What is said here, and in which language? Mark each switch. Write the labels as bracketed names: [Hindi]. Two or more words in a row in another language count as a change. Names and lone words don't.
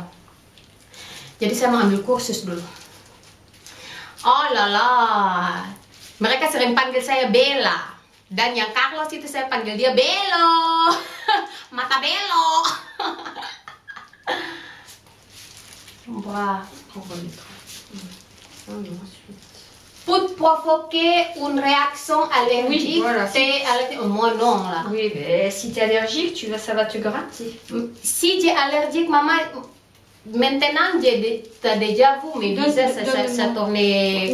[Indonesian] Jadi saya mau ambil kursus dulu. Oh lala, mereka sering panggil saya Bella. Dan yang Carlos itu saya panggil dia Belo. Mata Belo. Wah, [French] peut provoquer une réaction allergique. Oui, voilà. Moi non là. Oui, mais si tu es allergique, ça va te gratter. Si j'ai allergique, maman, maintenant t'as déjà vu mes visages, ça tournait.